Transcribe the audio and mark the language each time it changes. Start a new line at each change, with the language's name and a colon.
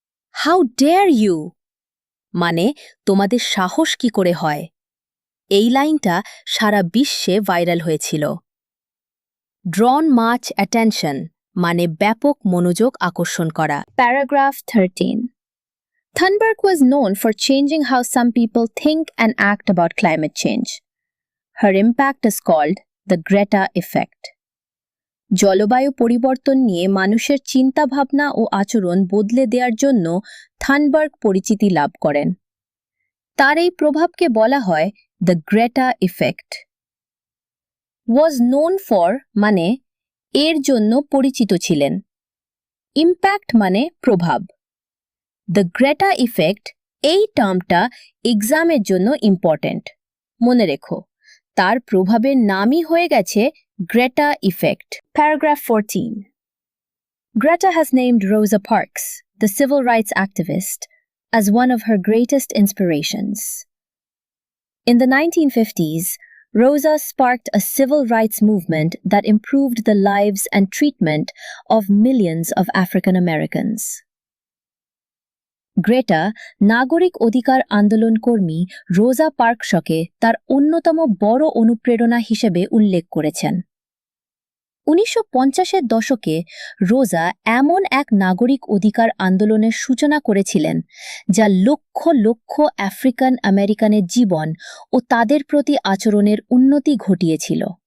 Bangla: How dare you মানে তোমাদের সাহস কি করে হয়। এই লাইনটা সারা বিশ্বে ভাইরাল হয়েছিল। ড্রন মাচ অ্যাটেনশন মানে ব্যাপক মনোযোগ আকর্ষণ করা।
English: Paragraph 13. Thunberg was known for changing how some people think and act about climate change. Her impact is called the Greta effect.
Bangla: জলবায়ু পরিবর্তন নিয়ে মানুষের চিন্তাভাবনা ও আচরণ বদলে দেওয়ার জন্য থানবার্গ পরিচিতি লাভ করেন। তার এই প্রভাবকে বলা হয় the Greta effect. Was known for মানে এর জন্য পরিচিত ছিলেন। ইম্প্যাক্ট মানে প্রভাব। দ্য গ্রেটা ইফেক্ট এই টার্মটা এক্সামের জন্য ইম্পর্ট্যান্ট। মনে রেখো, তার প্রভাবের নামই হয়ে গেছে Greta effect.
English: Paragraph 14. Greta has named Rosa Parks, the civil rights activist, as one of her greatest inspirations. In the 1950s, Rosa sparked a civil rights movement that improved the lives and treatment of millions of African Americans.
Bangla: Greta নাগরিক অধিকার আন্দোলন কর্মী রোজা পার্কসকে তার অন্যতম বড় অনুপ্রেরণা হিসেবে উল্লেখ করেছেন। 1950-এর দশকে রোজা এমন এক নাগরিক অধিকার আন্দোলনের সূচনা করেছিলেন যা লক্ষ লক্ষ আফ্রিকান আমেরিকানের জীবন ও তাদের প্রতি আচরণের উন্নতি ঘটিয়েছিল।